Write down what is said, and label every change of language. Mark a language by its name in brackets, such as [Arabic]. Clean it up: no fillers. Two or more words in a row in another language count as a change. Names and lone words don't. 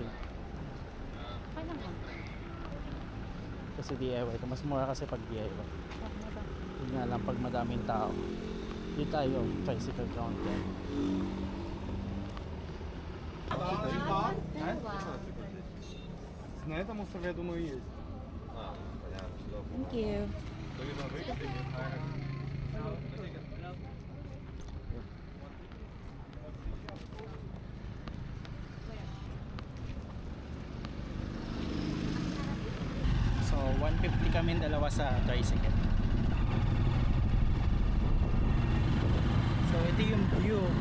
[Filipino] Okay lang ba? Kasi DIY ito. Mas mura kasi pag DIY. Yun nga lang pag madaming tao. Hindi tayo, tricycle counter. [Russian] На этом острове, я думаю, есть. [English] Thank you. [Filipino] So 150 kami dalawa sa tricycle. So ito yung view.